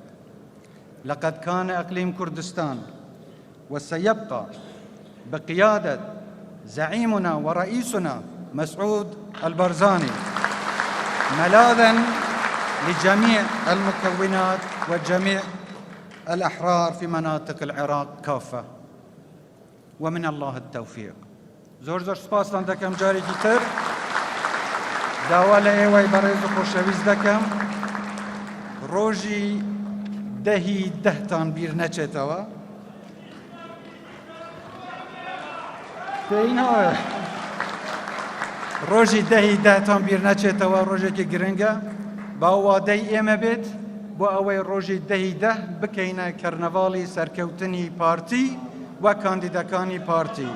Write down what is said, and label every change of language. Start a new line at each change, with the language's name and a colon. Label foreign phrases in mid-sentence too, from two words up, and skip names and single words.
Arabic: لقد كان إقليم كردستان وسيبقى بقيادة زعيمنا ورئيسنا مسعود البرزاني ملاذاً لجميع المكونات وجميع الأحرار في مناطق العراق كافة، ومن الله التوفيق.
Central Kurdish: زۆر سپاسان دەکەم جارێکی تر، داوا لە ئێوەی بەڕێز و خۆشەویست دەکەم ڕۆژی 10/10 بیر نەچێتەوە. ڕۆژی 10/10 بیر نەچێتەوە، ڕۆژێکی گرنگە باوادەی ئێمە بێت بۆ ئەوەی ڕۆژی 10/10 بکەینە کەرنەڤاڵی سەرکەوتنی پارتی و کاندیدەکانی پارتی.